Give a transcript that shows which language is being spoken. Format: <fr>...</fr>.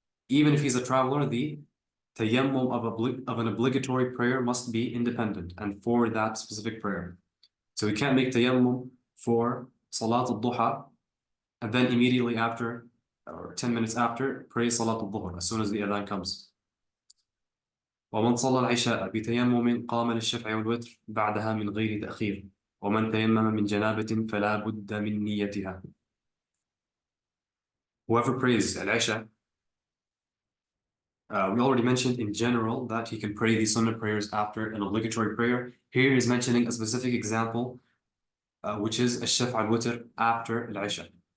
<en>Even if he's a traveler, the tayammum of an obligatory prayer must be independent and for that specific prayer. So we can't make tayammum for Salat al-Duha and then immediately after, or 10 minutes after, pray Salat al-Dhuhr as soon as the adhan comes.</en> <ar>ومن صلى العشاء بتيمم قام للشفع والوتر بعدها من غير تأخير ومن تيمم من جنابة فلا بد من نيتها.</ar> <en>Whoever prays al-Isha, we already mentioned in general that he can pray the sunnah prayers after an obligatory prayer. Here he's mentioning a specific example, which is al-Shaf' al-Witr after al-Isha.</en>